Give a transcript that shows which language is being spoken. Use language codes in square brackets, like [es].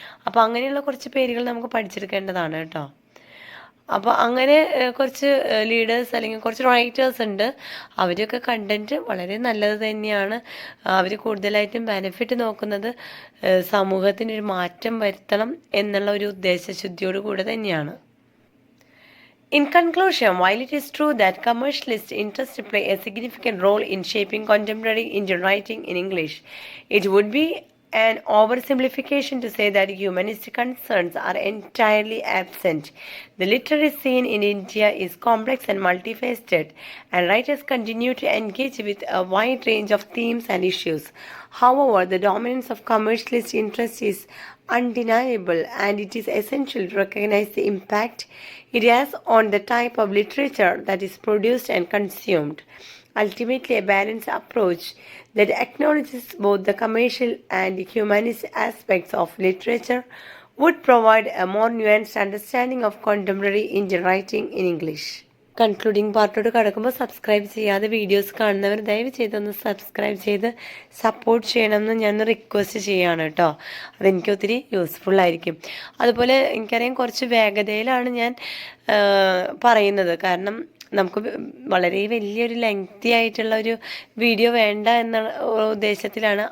[ml] അപ്പോൾ അങ്ങനെയുള്ള കുറച്ച് പേരുകൾ നമുക്ക് പഠിച്ചെടുക്കേണ്ടതാണ് കേട്ടോ. അപ്പോൾ അങ്ങനെ കുറച്ച് ലീഡേഴ്സ് അല്ലെങ്കിൽ കുറച്ച് റൈറ്റേഴ്സ് ഉണ്ട്. അവരൊക്കെ കണ്ടൻറ്റ് വളരെ നല്ലത് തന്നെയാണ്. അവർ കൂടുതലായിട്ടും ബെനിഫിറ്റ് നോക്കുന്നത് സമൂഹത്തിനൊരു മാറ്റം വരുത്തണം എന്നുള്ള ഒരു ഉദ്ദേശശുദ്ധിയോട് കൂടെ തന്നെയാണ്. [en] In conclusion, while it is true that commercialist interests play a significant role in shaping contemporary Indian writing in English, it would be an oversimplification to say that humanist concerns are entirely absent. The literary scene in India is complex and multifaceted, and writers continue to engage with a wide range of themes and issues. However, the dominance of commercialist interest is undeniable, and it is essential to recognize the impact it has on the type of literature that is produced and consumed. Ultimately, a balanced approach that acknowledges both the commercial and humanist aspects of literature would provide a more nuanced understanding of contemporary Indian writing in English. [ml] Concluding പാർട്ടോട് കടക്കുമ്പോൾ subscribe ചെയ്യാതെ videos കാണുന്നവർ ദയവ് ചെയ്തൊന്ന് subscribe ചെയ്ത് support ചെയ്യണമെന്ന് ഞാൻ request ചെയ്യുകയാണ് കേട്ടോ. അതെനിക്ക് ഒത്തിരി യൂസ്ഫുൾ ആയിരിക്കും. അതുപോലെ എനിക്കറിയാം കുറച്ച് വേഗതയിലാണ് ഞാൻ പറയുന്നത്, കാരണം നമുക്ക് വളരെ വലിയൊരു ലെങ്തി ആയിട്ടുള്ള ഒരു വീഡിയോ വേണ്ട എന്ന ഉദ്ദേശത്തിലാണ്.